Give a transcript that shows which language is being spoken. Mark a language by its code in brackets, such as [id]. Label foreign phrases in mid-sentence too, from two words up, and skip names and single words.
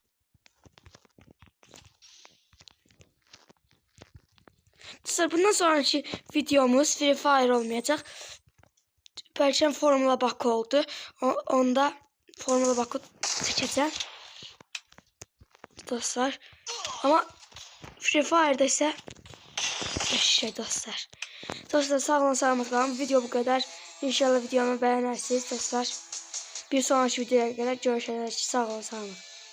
[az] Dostlar bundan sonraki videomuz Free Fire olmayacaq. Bəlkə Formula Baku oldu. Onda Formula Baku çəkəcəm. Dostlar. [tr] Ama Free Fire'da ise şey dostlar. [az] Dostlar sağ olun, salamat qalın. [tr] Video bu kadar. İnşallah videomu beğenirsiniz dostlar. Bir sonraki videoya kadar görüşürüz. [az] Sağ olun, salamat.